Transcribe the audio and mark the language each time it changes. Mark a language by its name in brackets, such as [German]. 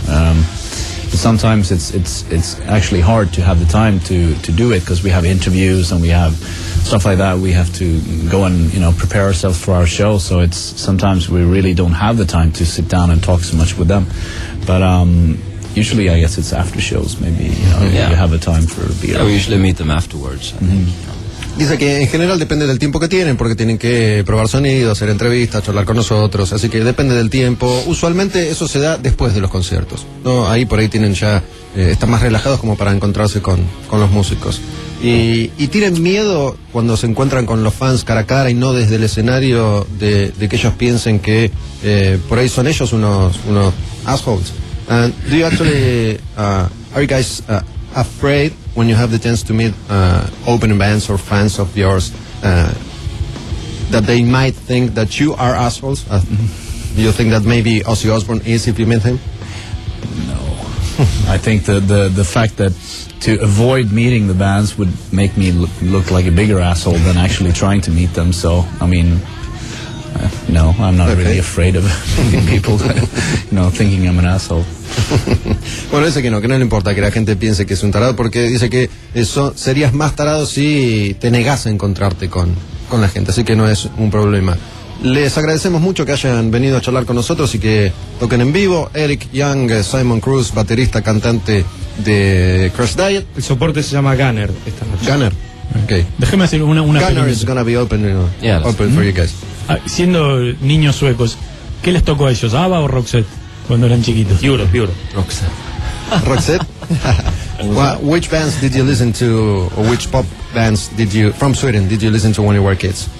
[English] But sometimes it's actually hard to have the time to do it, because we have interviews and we have stuff like that. We have to go and, you know, prepare ourselves for our show. So it's sometimes we really don't have the time to sit down and talk so much with them. But usually, I guess it's after shows. Maybe, you know, yeah, you have a time for a beer. Yeah, we usually meet them afterwards. I think. Mm-hmm. [Spanish] Dice que en general depende del tiempo que tienen, porque tienen que probar sonido, hacer entrevistas, charlar con nosotros, así que depende del tiempo. Usualmente eso se da después de los conciertos, ¿no? Ahí por ahí tienen ya, están más relajados como para encontrarse con los músicos. Y tienen miedo cuando se encuentran con los fans cara a cara y no desde el escenario, de que ellos piensen que por ahí son ellos unos assholes. [English] And do you actually, are you guys afraid when you have the chance to meet opening bands or fans of yours, that they might think that you are assholes? Do you think that maybe Ozzy Osbourne is if you meet him? No. I think the fact that to avoid meeting the bands would make me look like a bigger asshole than actually trying to meet them. So, I mean, no, I'm not really afraid of people, you know, thinking I'm an asshole. [Spanish] Bueno, dice que no le importa que la gente piense que es un tarado, porque dice que eso, serías más tarado si te negas a encontrarte con la gente, así que no es un problema. Les agradecemos mucho que hayan venido a charlar con nosotros y que toquen en vivo. Eric Young, Simon Cruz, baterista, cantante de Crash Diet. El soporte se llama Gunner esta noche. [English] Gunner, okay. [Spanish] Déjeme hacer una [English] Gunner is gonna be open, you know, yeah, open for you guys. [Spanish] Siendo niños suecos, ¿qué les tocó a ellos? ¿ABBA o Roxette? Cuando eran chiquitos. [English] Europe. Roxette. Well, which bands did you listen to, or which pop bands did you, from Sweden, did you listen to when you were kids?